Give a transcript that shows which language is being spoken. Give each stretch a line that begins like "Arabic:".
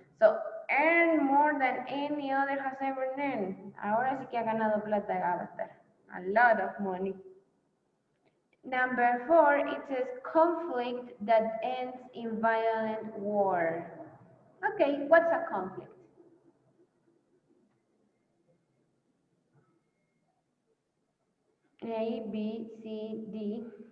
English: So, earn more than any other has ever earned.
Spanish: Ahora sí que ha ganado plata Avatar.
English: A lot of money. Number 4, it says conflict that ends in violent war. Okay, what's a conflict? A, B, C, D.